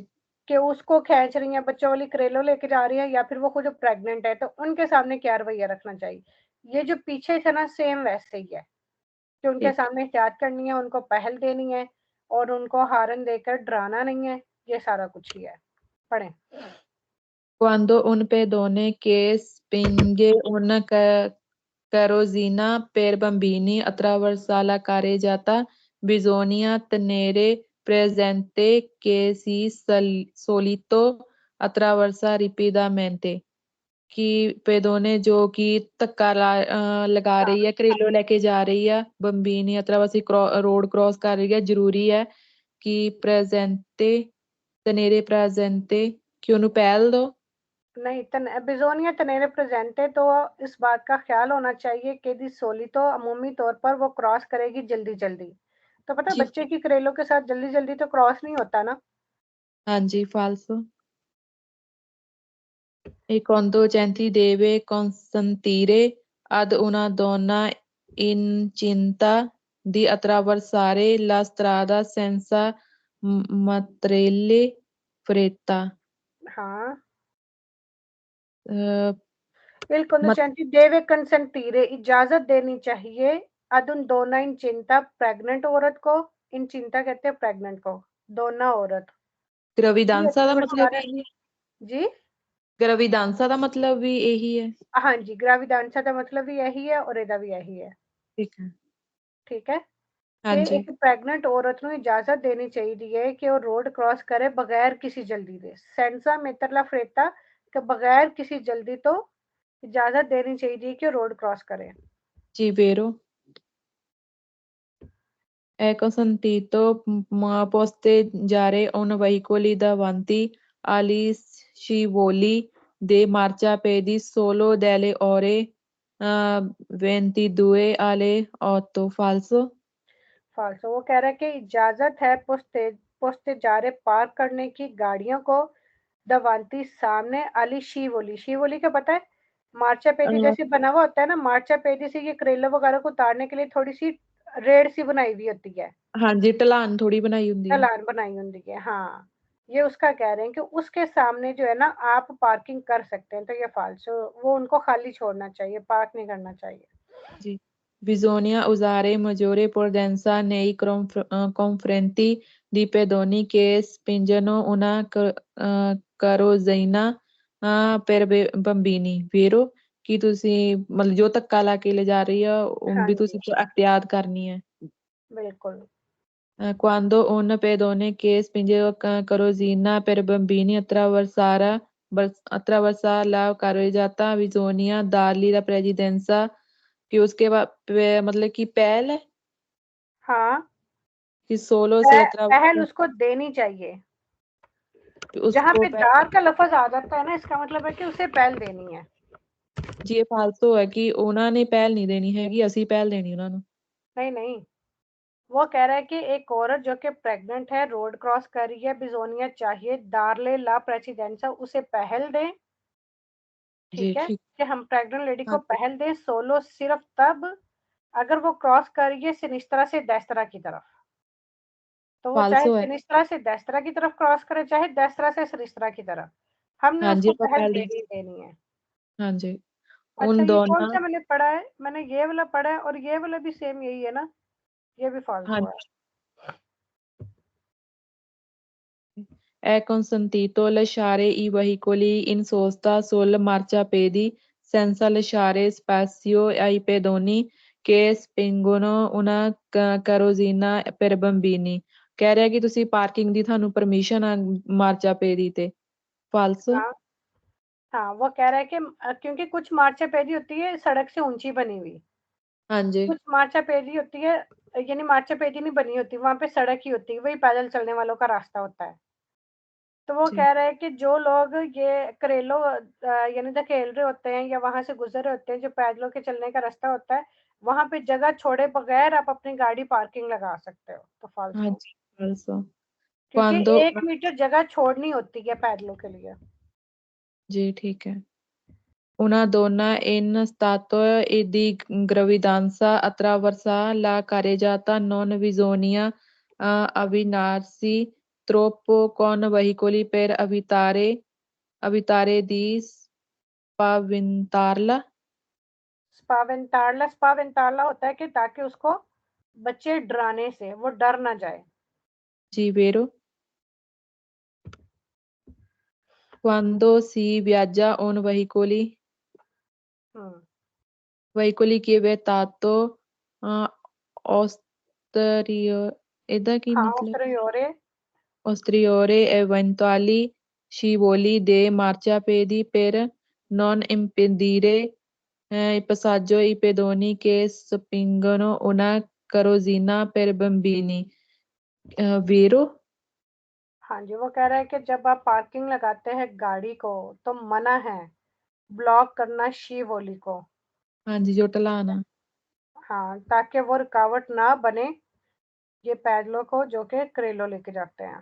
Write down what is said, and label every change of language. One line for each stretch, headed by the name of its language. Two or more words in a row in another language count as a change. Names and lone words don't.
Hindi: कि उसको खींच रही हैं, बच्चों वाली करेलो लेके जा रही हैं, या फिर वो खुद प्रेग्नेंट है, तो उनके सामने क्या रवैया रखना चाहिए? ये जो पीछे से ना सेम वैसे ही है कि उनके ठीक। सामने एहतियात करनी है, उनको पहल देनी है, और उनको हारन देकर डराना नहीं है। ये सारा कुछ ही है। पढ़ें।
Italian: Quando un pedone che spinge una carrozzina per bambini attraversa la carreggiata, bisogna tenere presente che si solito attraversa rapidamente।
Hindi: कि पेदोने जो कि लगा हाँ, रही है, करेलो लेके जा रही है,
Italian: bambini attraversa
Hindi: रोड क्रॉस कर रही है, जरूरी है कि
Italian: presente tenere presente
Hindi: कि
Punjabi: ਉਹਨੂੰ ਪਹਿਲ
Hindi: दो। नहीं
Italian: bisogna tenere presente,
Hindi: तो इस बात का ख्याल होना चाहिए कि
Italian: di soli
Hindi: तो अमूमी तौर पर वो क्रॉस करेगी जल्दी जल्दी। तो पता जी। बच्चे की करेलों के साथ जल्दी जल्दी तो क्रॉस नहीं होता ना। हाँ जी फाल्सो।
Italian: E quando Genti deve consentire ad una donna incinta di attraversare la strada senza materiale fretta।
Hindi: हाँ, अ,
Italian: il
Hindi: मत
Italian: conducente deve consentire
Hindi: इजाजत देनी चाहिए
Italian: ad un donna incinta
Hindi: प्रेग्नेंट औरत को। इंचिंता कहते हैं प्रेग्नेंट को। दोना औरत भी ग्रविदांसा का मतलब अट्रावर्सारे। यही है। जी। ग्रविदांसा का मतलब भी यही है। हाँ जी, ग्राविदांसा का मतलब भी यही है और एदा भी यही है। ठीक है। ठीक है, हाँ कि जी। एक प्रेग्नेंट औरत ਨੂੰ इजाजत देनी चाहिए कि वो रोड क्रॉस करे बगैर किसी जल्दी दे,
Italian: senza metterla fretta,
Hindi: कि बगैर किसी जल्दी तो इजाजत देनी चाहिए कि वो रोड क्रॉस करे। जी वेरो।
Italian: È consentito posteggiare un veicolo davanti agli scivoli di marciapiedi solo dalle ore 22 alle 8।
Hindi: फाल्सो। फाल्सो, वो कह रहा है कि इजाजत है पोस्तेजारे पार्क करने की गाड़ियों को दवांती सामने
Italian: agli scivoli,
Hindi: शिवोली क्या पता है? मार्चा पेदी जैसे बना हुआ होता है ना, मार्चा पेदी से ये करेला वगैरह को उतारने के लिए थोड़ी सी रेड सी बनाई हुई होती है, हाँ जी, ढलान थोड़ी बनाई होंगी है। ढलान बनाई होती है। हाँ, ये उसका कह रहे हैं कि उसके सामने जो है ना आप पार्किंग कर सकते हैं, तो ये फालसो, वो उनको खाली छोड़ना चाहिए, पार्क नहीं करना चाहिए।
Italian: Sì. Bisogna usare maggiore prudenza nei confronti di pedoni che spingono una carrozzina per bambini, vero?
Hindi: कि ਤੁਸੀਂ मतलब जो धक्का ला के ले जा रही है उन हाँ भी जी, तुसी एहतियात करनी है। बिल्कुल।
Italian: Quando un pedone che spinge carrozzina per bambini attraversa la carreggiata bisogna dargli la precedenza
Hindi: कि उसके बाद मतलब कि पहल है हाँ, कि सोलो से पहल उसको देनी चाहिए। जहाँ उसको पे दार का लफज आ जाता है ना, इसका मतलब है कि उसे पहल देनी है। जी ये फालतू है कि
Punjabi: ਉਹਨਾਂ ਨੇ ਪਹਿਲ
Hindi: नहीं देनी हैगी,
Punjabi: ਅਸੀਂ ਪਹਿਲ
Hindi: देनी
Punjabi: ਉਹਨਾਂ ਨੂੰ।
Hindi: नहीं नहीं, वो कह रहा है कि एक औरत जो कि प्रेग्नेंट है, रोड क्रॉस कर रही है, बिजोनिया चाहिए,
Italian: darle la precedenza
Hindi: उसे पहल दें। जी ठीक है, ठीक। कि हम प्रेग्नेंट लेडी को हाँ जी, पहल दें सोलो सिर्फ तब अगर वो क्रॉस कर रही है सिनिस्त्रा से डेस्त्रा की तरफ। तो वो चाहे फालसो है। सिनिस्त्रा से डेस्त्रा की तरफ क्रॉस करे, चाहे डेस्त्रा से सिनिस्त्रा की तरफ, हमने हाँ जी उसको वो पहल पहल दे। देनी देनी है। हाँ जी। अच्छा, उन ये कौन दोनों। सा मैंने पढ़ा है? मैंने ये वाला पढ़ा है, और ये वाला भी सेम यही है ना? ये भी हाँ फालतू है। जी।
Italian: È consentito lasciare I veicoli in sosta sul marciapiedi senza lasciare spazio ai pedoni che spingono una carrozzina per bambini।
Hindi: कह रहा है कि
Punjabi: ਤੁਸੀਂ ਪਾਰਕਿੰਗ ਦੀ ਤੁਹਾਨੂੰ ਪਰਮਿਸ਼ਨ ਆ ਮਾਰਚਾਪੇਦੀ ਤੇ। ਫਾਲਸ।
Hindi: हाँ हाँ, वो कह रहा है कि क्योंकि कुछ मार्चा पेरी होती है सड़क से ऊंची बनी हुई, हाँ जी। कुछ मार्चा पेरी होती है, यानी मार्चा पेरी नहीं बनी होती, वहां पे सड़क ही होती है, वही पैदल चलने वालों का रास्ता होता है। तो वो जी कह रहे हैं कि जो लोग ये करेलो यानी धकेल रहे होते हैं या वहां से गुजर रहे होते हैं, जो पैदलों के चलने का रास्ता होता है, वहां पे जगह छोड़े बगैर आप अपनी गाड़ी पार्किंग लगा सकते हो। तो हाँ फालतू, जी falso। क्योंकि Quando 1 मीटर जगह छोड़नी होती है पैदलों के लिए। जी ठीक है।
Italian: Una donna in stato di gravidanza attraversa la carreggiata non bisogna avvicinarsi troppo con veicoli per evitare di spaventarla।
Hindi: स्पावेंतारला होता है कि ताकि उसको बच्चे डराने से वो डर ना जाए।
Italian: जी vero। Quando si viaggia on
Hindi: हम्म।
Italian: veicoli che vietato osterior
Punjabi: ਇਹਦਾ ਕੀ
Hindi: हाँ,
Punjabi: ਮਤਲਬ?
Italian: उसteriore। Posteriore eventuali scivoli dei marciapiedi per non impedire il passaggio ai pedoni che spingono una carrozzina per bambini। vero।
Hindi: हाँ जी, वो कह रहा है कि जब आप पार्किंग लगाते हैं गाड़ी को, तो मना है ब्लॉक करना शिवोली को। हाँ जी जो ढलान। हाँ, ताकि वो रुकावट ना बने ये पैदलों को जो कि करेलो लेके जाते हैं।